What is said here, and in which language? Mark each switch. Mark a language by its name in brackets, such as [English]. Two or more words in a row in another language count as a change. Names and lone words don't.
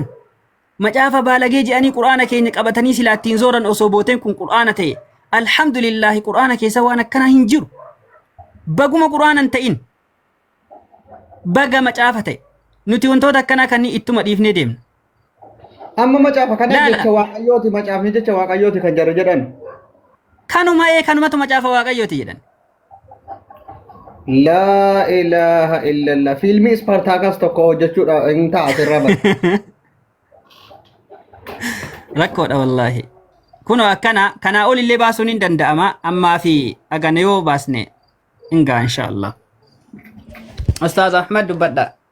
[Oromo] Macaafa baalagee je'anii Qur'aana keenya qabatanii silaattiin zooran osoo booteen kun Qur'aana ta'e alhamdulillaahi Qur'aana keessa waan akkanaa hin jiru. Baguma Qur'aanan ta'in baga macaafa ta'e nuti wantoota akkanaa kanneen ittuma dhiifnee deemna. Amma macaafa kana jecha waaqayyooti macaafni jecha waaqayyooti kan jarri jedhan. Kanumatu macaafa waaqayyooti jedhan. [Arabic] لا إله إلا الله. [Oromo] Fiilmii Ispartaakas tokko hojjechuudha hin ta'a asirra bara. Rakkoodha wallaahi. Kunoo akkana kanaa olillee baasuun hin danda'ama ammaa fi agana yoo baasne ingaa inshaallah. Ustaaz Ahmad dubbadha.